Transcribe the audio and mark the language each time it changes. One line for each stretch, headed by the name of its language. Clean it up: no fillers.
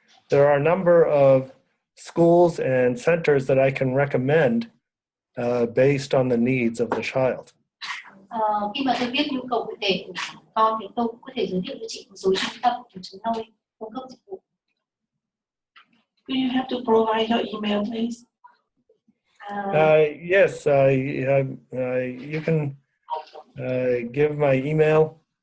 English: There are a number of schools and centers that I can recommend based on the needs of the child.
Vietnamese: Khi mà tôi biết nhu cầu cụ thể của con thì tôi cũng có thể giới thiệu cho chị một số trung tâm của chúng tôi cung cấp dịch vụ.
English: Do you have to provide your email, please? Yes, you can give my email.